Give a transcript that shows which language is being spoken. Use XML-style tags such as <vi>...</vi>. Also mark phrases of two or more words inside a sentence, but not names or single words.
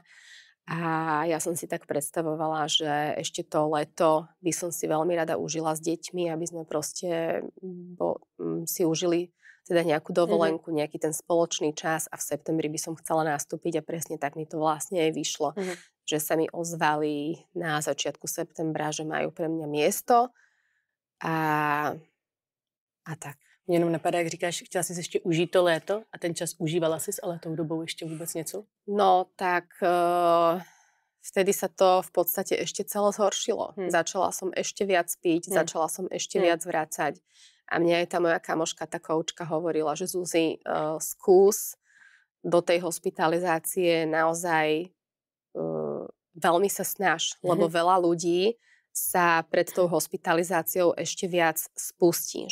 <sk>A ja som si tak predstavovala, že ešte to leto by som si veľmi rada užila s deťmi, aby sme proste si užili teda nejakú dovolenku, nejaký ten spoločný čas a v septembri by som chcela nastúpiť a presne tak mi to vlastne aj vyšlo. Že sa mi ozvali na začiatku septembra, že majú pre mňa miesto a tak.</sk> <cs>Mě jenom napadá, jak říkáš, chtěla jsi ještě užít to léto a ten čas užívala jsi, ale tou dobou ještě vůbec něco?</cs> <sk>No tak vtedy sa to v podstate ešte celé zhoršilo. Začala som ešte viac piť, začala som ešte viac vracať. A mne aj tá moja kamoška, tá koučka hovorila, že Zuzi, skús do tej hospitalizácie naozaj veľmi sa snaž, lebo veľa ľudí sa pred tou hospitalizáciou ešte viac spustí.</sk>